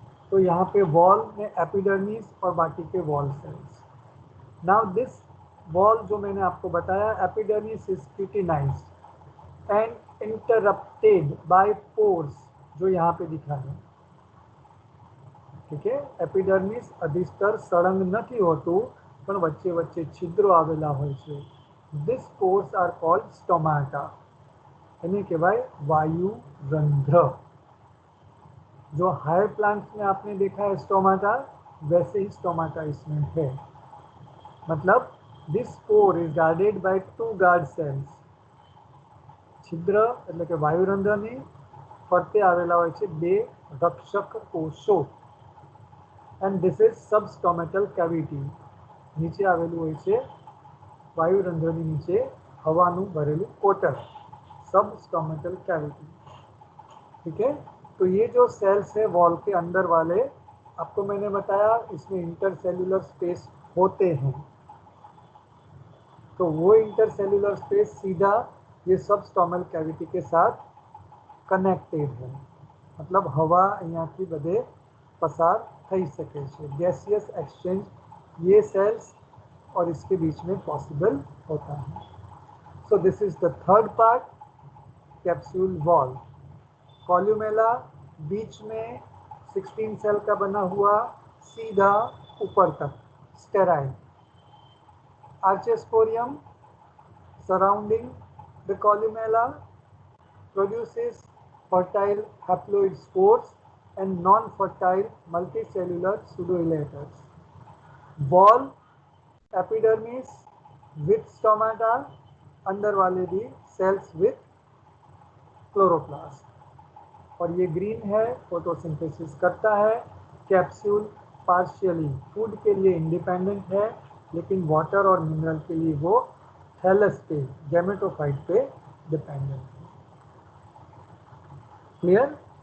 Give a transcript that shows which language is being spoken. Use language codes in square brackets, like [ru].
[hi] तो यहाँ पे वॉल में एपिडर्मिस और बाकी के wall sales. [en] now this wall जो मैंने आपको बताया, epidermis is cutinized and interrupted by pores, [hi] जो यहाँ पे दिखा है। ठीक है। [gu] एपिडर्मिस अधिस्तर सળંગ નથી હોતું પણ વચ્ચે વચ્ચે છિદ્રો આવેલા હોય છે. [en] These pores are called stomata. [gu] એને કહેવાય વાયુ રંધ્ર. [hi] जो हायर प्लांट्स में आपने देखा है स्टोमाटा, वैसे ही स्टोमाटा इसमें है. मतलब [en] This pore is guarded by 2 guard cells. [gu] छिद्र એટલે કે વાયુરંધ્રની ફરતે આવેલા હોય છે 2 રક્ષક કોષો. [en] And this is substomatal cavity. [gu] નીચે આવેલું હોય છે વાયુરંધ્રની નીચે હવાનું ભરેલું કોટર, सबस्टोमेटल कैविटी. [hi] ठीक है. तो ये जो सेल्स है वॉल के अंदर वाले, आपको मैंने बताया इसमें इंटरसेल्युलर स्पेस होते हैं. तो वो इंटरसेल्युलर स्पेस सीधा ये सबस्टोमल कैविटी के साथ कनेक्टेड है. मतलब हवा [gu] અહીંયાથી બધે પસાર થઈ શકે છે. [hi] ગેસિયસ एक्सचेंज ये सेल्स और इसके बीच में पॉसिबल होता है. [en] So this is the third part, capsule wall. [hi] Columella बीच में 16 सेल का बना हुआ सीधा ऊपर तक sterile. [en] Archesporium surrounding the columella produces fertile haploid spores and non-fertile multicellular pseudoelaters. Wall epidermis with stomata, [hi] अंदर वाले भी [en] Cells with chloroplast. [hi] और ये ग्रीन है, फोटोसिंथेसिस करता है. कैप्सूल पार्शियली फूड के लिए इंडिपेंडेंट है, लेकिन वाटर और मिनरल के लिए वो थैलस पे, गैमेटोफाइट पे डिपेंडेंट है. क्लियर.